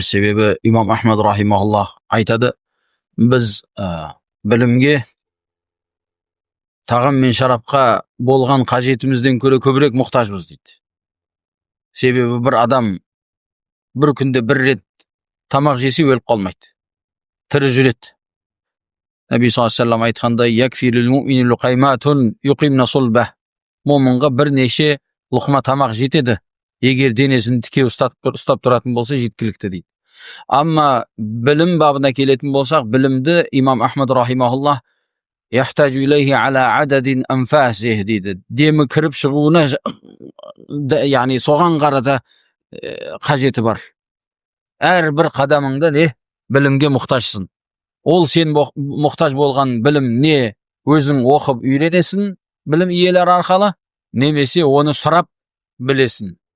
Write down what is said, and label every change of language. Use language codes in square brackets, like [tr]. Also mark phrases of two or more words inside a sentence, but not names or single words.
[kk] Себебі имам Ахмад рахимахуллах айтады, біз білімге, тағам мен шарапқа болған қажетімізден көре көбірек мұқтажбыз дейді. Себебі бір адам бір күнде бір рет тамақ жесе өліп қалмайды, тірі жүреді. [ar] النبي صلى الله عليه وسلم айтқандай, يكفي المؤمن لقيمات يقمن صلبه. [kk] Момынға бірнеше лұқма тамақ жетеді, егер денесін тіке ұстап тұратын болса жеткілікті дейді. Амма білім бабына келетін болсақ, білімді имам Ахмад [ar] رحمه الله يحتاج إليه على عدد أنفاسه [kk] дейді. Демі кіріп шығуына, яғни соған қарата қажеті бар. Әр бір қадамыңда білімге мұқтажсың. Ол сен мұқтаж болған білім не өзің оқып үйренесің білім иелері арқылы, немесе оны сұрап білесің.